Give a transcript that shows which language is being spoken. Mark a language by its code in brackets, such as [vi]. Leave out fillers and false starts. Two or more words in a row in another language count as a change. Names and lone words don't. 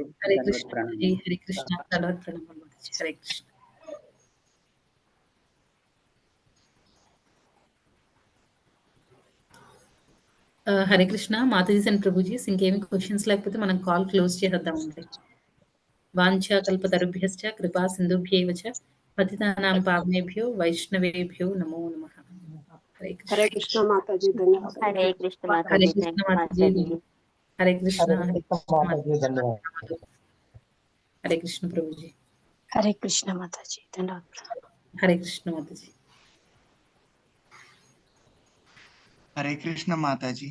[te] హరే కృష్ణ మాతాజీ. హరే కృష్ణ. ధన్యవాదాలు మాతాజీ. హరే కృష్ణ. హరే కృష్ణ. మాతాజీస్ అండ్ ప్రభుజీస్ ఇంకేమి క్వశ్చన్స్ లేకపోతే మనం [en] call close [te] చేద్దామండి. [sa] వాంఛా కల్పతరుభ్యశ్చ కృపా సింధుభ్యేవ చ పతితానాం పావనేభ్యో వైష్ణవేభ్యో నమో నమః. [te] హరే కృష్ణ మాతాజీ. ధన్యవాదాలు. హరే కృష్ణ హరే మాతాజీ. కృష్ణ మాతాజీ. హరే కృష్ణ. హరే కృష్ణ ప్రభుజీ. హరే కృష్ణ మాతాజీ. ధన్యవాదాలు. హరే కృష్ణ మాతాజీ. హరే కృష్ణ మాతాజీ.